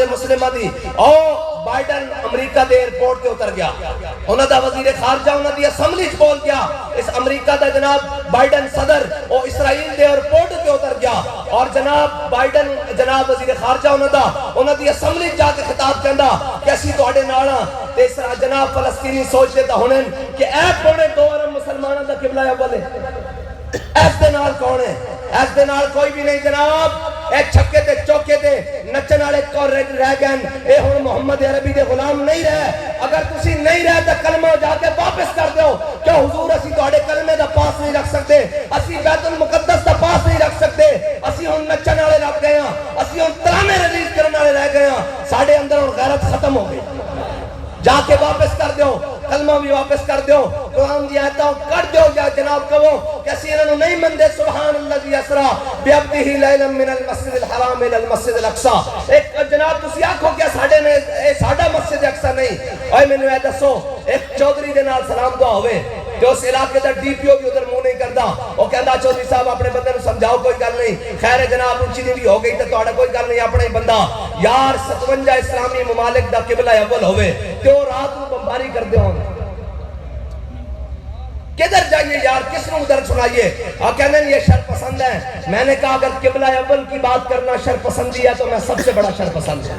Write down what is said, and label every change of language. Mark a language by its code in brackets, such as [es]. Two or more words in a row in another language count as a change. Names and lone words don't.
[pa] مسلمہ دی او بائیڈن امریکہ دے ایئرپورٹ کے اتر گیا، انہاں دا وزیر خارجہ انہاں دی اسمبلی چ بول گیا، اس امریکہ دا جناب بائیڈن صدر او اسرائیل دے ایئرپورٹ کے اتر گیا، اور جناب بائیڈن جناب وزیر خارجہ انہاں دی اسمبلی جا کے خطاب کہندا کہ اسی تواڈے نال ہاں، تے جناب فلسطینی سوچ دے تا ہونن کہ اے پونے 2 ارب مسلماناں دا قبلہ اول ہے، ایس دے نال کون ہے؟ ایس دے نال کوئی بھی نہیں جناب، اے چھکے تے چوکے تے نچن والے کور رہ گئے، اے ہن محمد عربی دے غلام نہیں رہے۔ اگر تسی نہیں رہے تو کلمہ جا کے واپس کر دیو کہ حضور اسی تواڈے کلمے دا پاس نہیں رکھ سکتے، اسی بیت المقدس دا پاس نہیں رکھ سکتے، اسی ہن نچن والے رہ گئے ہاں، اسی ہن ترانے ریلیز کرنے والے رہ گئے ہاں، ساڈے اندر ہن غیرت ختم ہو گئی۔ جا کے واپس کر دیو، کلمہ بھی واپس کر دیو، قرآن دی آیتاں کر دیو، یا جناب کہو کہ اسی انہوں نہیں مندے [ar] سبحان اللہ اسرا بعبدہ لیلا من المسجد الحرام الى المسجد الاقصی۔ [pa] ایک جناب تسی آکھو کیا ساڈے نے اے ساڈا مسجد اقصی نہیں؟ اوے مینوں اے دسو ایک چودھری دے نال سلام دعا ہوئے کہ اس علاقے دا ڈی پی او بھی ادھر منہ نہیں کردا، وہ کہندا چودھری صاحب اپنے بندے نوں سمجھاؤ کوئی گل نہیں، خیر جناب اونچی نیوی ہو گئی تے تہاڈا کوئی گل نہیں، اپنا ہی بندہ یار 57 اسلامی ممالک دا قبلہ اول ہوئے تے وہ رات نوں بمباری کر دے ہون، کدھر جائیے یار؟ کس نوں ادھر سنائیے؟ اور کہنے یہ شر پسند ہے۔ [ur] میں نے کہا اگر قبلہ اول کی بات کرنا شر پسندی ہے تو میں سب سے بڑا شر پسند ہوں۔